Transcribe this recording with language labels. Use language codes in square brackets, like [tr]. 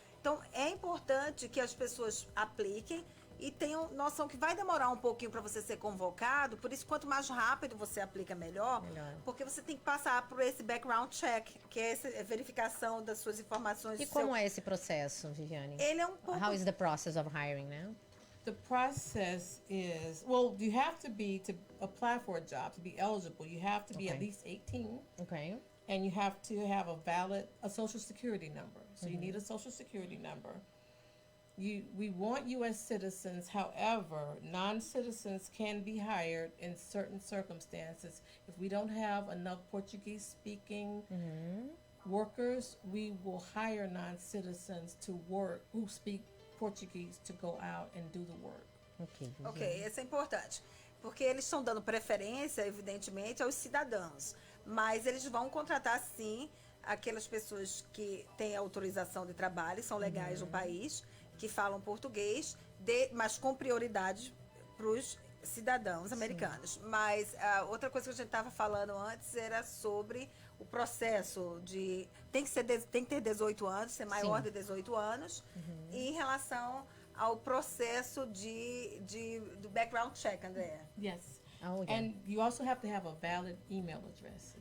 [pt] Então, é importante que as pessoas apliquem e tenham noção que vai demorar um pouquinho para você ser convocado, por isso, quanto mais rápido você aplica, melhor, porque você tem que passar por esse background check, que é essa verificação das suas informações. E como é esse processo, Viviane? Ele é um pouco... [en] How is the process of hiring, né? The process is, well, you have to apply for a job, to be eligible, you have to be at least 18. Okay. And you have to have a social security number. So you need a social security number. We want U.S. citizens, however, non-citizens can be hired in certain circumstances. If we don't have enough Portuguese-speaking workers, we will hire non-citizens to work who speak Portuguese to go out and do the work. [pt] Ok, isso é importante. Porque eles estão dando preferência, evidentemente, aos cidadãos. Mas eles vão contratar, sim, aquelas pessoas que têm autorização de trabalho, são legais no país, que falam português, mas com prioridade para os cidadãos americanos. Mas outra coisa que a gente estava falando antes era sobre o processo de... Tem que ter 18 anos, ser maior de 18 anos. E em relação ao processo do background check, Andréa. [en] Yes. And you also have to have a valid email address.